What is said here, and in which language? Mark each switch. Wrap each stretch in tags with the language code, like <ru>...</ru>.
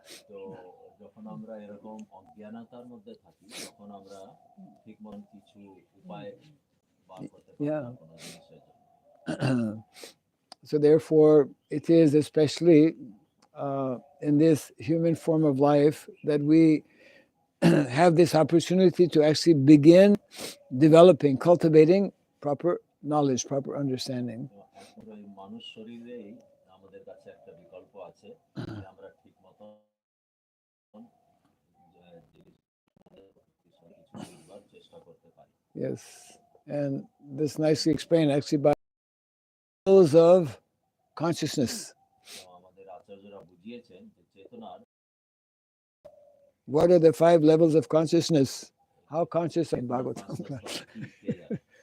<bn>তো যখন আমরা এরকম অজ্ঞানতার মধ্যে থাকি, তখন আমরা ঠিকমতো কিছু উপায় বার করতে পারি না কোনো জিনিসের জন্য।</bn> <en>So therefore, it is especially in this human form of life that we have this opportunity to actually begin developing, cultivating proper knowledge, proper understanding.</en> <bn>মানুষ শরীরেই আমাদের কাছে একটা বিকল্প আছে, যে আমরা ঠিকমতো চেষ্টা করতে পারি।</bn> <en>Yes, and this nicely explained actually by levels of consciousness.</en> <bn>আমাদের আচার্যরা বুঝিয়েছেন যে চেতনার</bn> <en>What are the 5 levels of consciousness? How conscious in Bhagavatam?</en> <bn>পাঁচটা স্তর কি কে জানে?</bn>